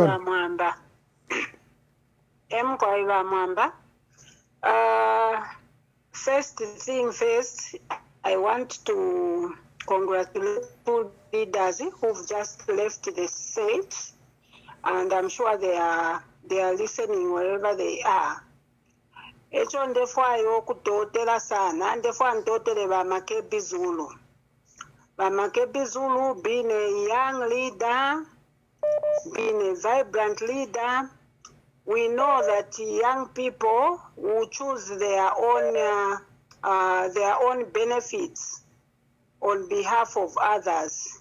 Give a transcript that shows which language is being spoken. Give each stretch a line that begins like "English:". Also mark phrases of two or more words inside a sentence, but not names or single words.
English: Yes, Amanda. Amanda. First thing first, I want to congratulate two leaders who've just left the state, and I'm sure they are listening wherever they are.
Bemba: Echo ndefwayo kutotela sana, ndefwa ntotele ba Makebi Zulu. Ba Makebi Zulu,
English: being a young leader, being a vibrant leader, we know that young people will choose their own benefits on behalf of others.